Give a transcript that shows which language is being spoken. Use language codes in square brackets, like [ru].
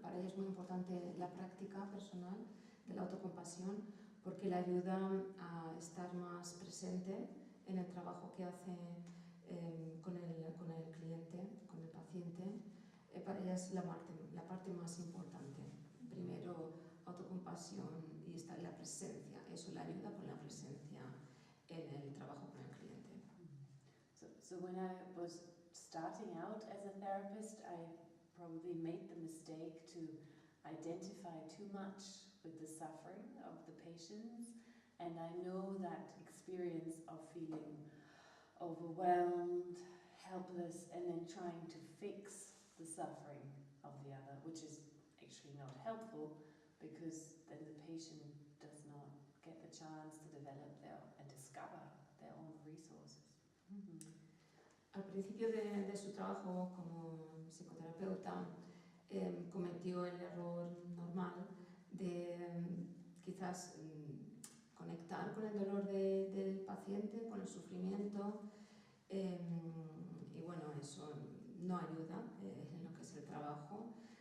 [es] Para ella es muy importante la práctica personal de la autocompasión porque le ayuda a estar más presente en el trabajo que hace con el cliente, con el paciente. Para ella es la parte más importante. Primero autocompasión y está en la presencia. Eso le ayuda con la presencia en el trabajo con el cliente. [en] So when I was starting out as a therapist, I probably made the mistake to identify too much with the suffering of the patients, and I know that experience of feeling overwhelmed, helpless, and then trying to fix the suffering of the other, which is actually not helpful because then the patient does not get the chance to develop and discover their own resources. [es] Al principio de su trabajo como psicoterapeuta cometió el error normal de quizás conectar con el dolor del paciente, con el sufrimiento, y bueno, eso no ayuda en lo que es el trabajo.